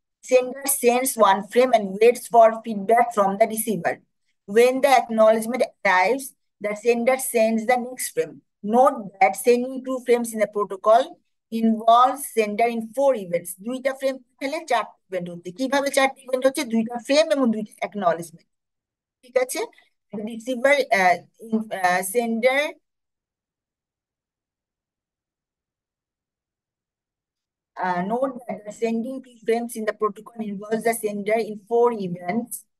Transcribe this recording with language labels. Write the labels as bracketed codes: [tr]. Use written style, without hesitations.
[en] Sender sends one frame and waits for feedback from the receiver. When the acknowledgement arrives, the sender sends the next frame. Note that sending two frames in the protocol involves sender in 4 events. [bn] দুইটা frame পাঠালে 4টা event হচ্ছে। কিভাবে 4টা event হচ্ছে? দুইটা frame এবং দুইটা অ্যাকনলেজমেন্ট। ঠিক আছে, receiver sender [en] note that the sending frames in the protocol involves the sender in 4 events.